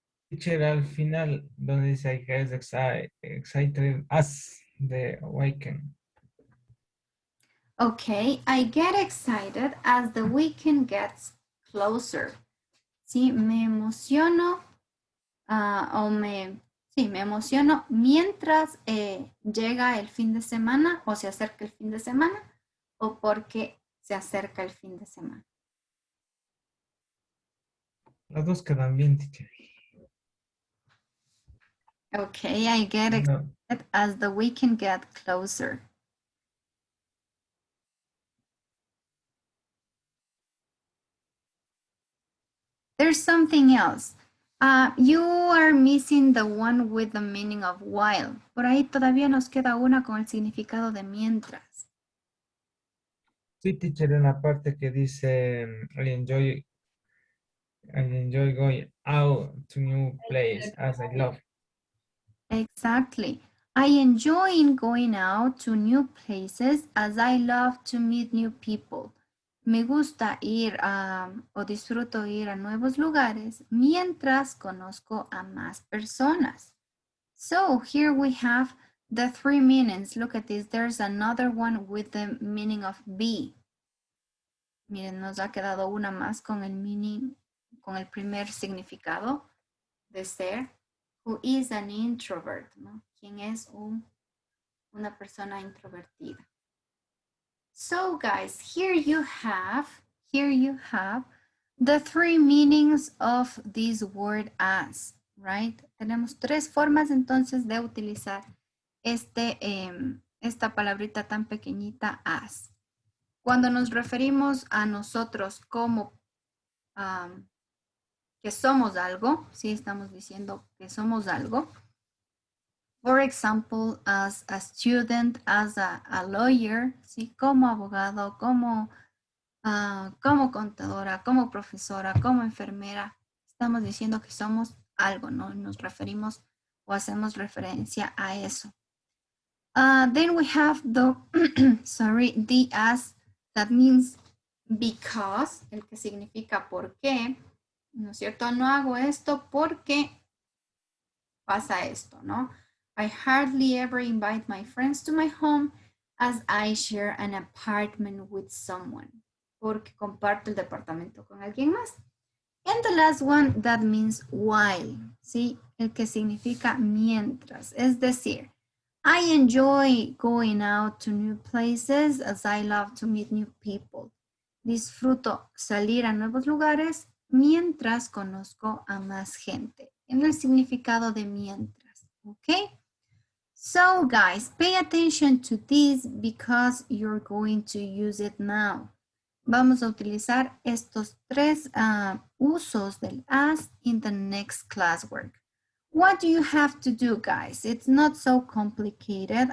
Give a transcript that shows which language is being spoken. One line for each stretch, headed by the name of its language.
Spanish: Teacher, al final, donde dice
English: I get excited as the weekend. Okay, I get excited as the weekend gets closer.
Spanish: Sí, me emociono sí, me emociono mientras llega el fin de semana o se acerca el fin de semana o porque se acerca el fin de semana. Las dos quedan bien, teacher.
English: Okay, I get excited as the weekend gets closer. There's something else. You are missing the one with the meaning of while.
Spanish: Por ahí todavía nos queda una con el significado de mientras. Sí, teacher, en la parte que dice
English: I enjoy going out to new place as I love. Exactly. I enjoy going out to new places as I love to meet new people.
Spanish: Me gusta ir o disfruto ir a nuevos lugares mientras conozco a más personas.
English: So here we have the three meanings. Look at this. There's another one with the meaning of be.
Spanish: Miren, nos ha quedado una más con el meaning, con el primer significado de ser.
English: Who is an introvert,
Spanish: ¿no? ¿Quién es una persona introvertida?
English: So guys, here you have the three meanings of this word as, right?
Spanish: Tenemos tres formas entonces de utilizar esta palabrita tan pequeñita as. Cuando nos referimos a nosotros como que somos algo, sí estamos diciendo que somos algo.
English: For example, as a student, as a lawyer, ¿sí?
Spanish: Como abogado, como contadora, como profesora, como enfermera. Estamos diciendo que somos algo, ¿no? Nos referimos o hacemos referencia a eso.
English: Then we have the, the as, that means because,
Spanish: el que significa por qué, ¿no es cierto? No hago esto porque pasa esto, ¿no?
English: I hardly ever invite my friends to my home as I share an apartment with someone.
Spanish: Porque comparto el departamento con alguien más.
English: And the last one, that means while, ¿sí?
Spanish: El que significa mientras. Es decir,
English: I enjoy going out to new places as I love to meet new people.
Spanish: Disfruto salir a nuevos lugares mientras conozco a más gente. En el significado de mientras, ¿ok?
English: So guys, pay attention to this because you're going to use it now.
Spanish: Vamos a utilizar estos tres usos del as
English: in the next classwork. What do you have to do, guys? It's not so complicated.